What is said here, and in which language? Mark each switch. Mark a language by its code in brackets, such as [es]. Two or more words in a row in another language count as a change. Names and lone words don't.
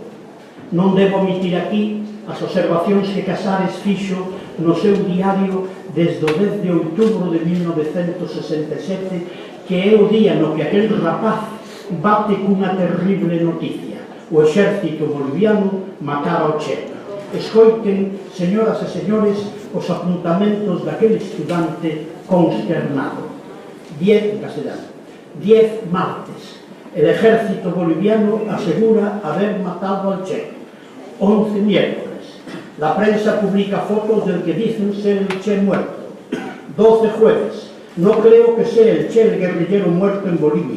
[gl] Non debo omitir aquí as observacións que Casares fixo no seu diario desde o 10 de outubro de 1967, que é o día no que aquel rapaz bate cunha terrible noticia: o exército boliviano matara ao Che. Escoiten, señoras e señores, os apuntamentos daquele estudante consternado. [es] 10 martes. El ejército boliviano asegura haber matado al Che. 11 miércoles. La prensa publica fotos del que dicen ser el Che muerto. 12 jueves. No creo que sea el Che el guerrillero muerto en Bolivia.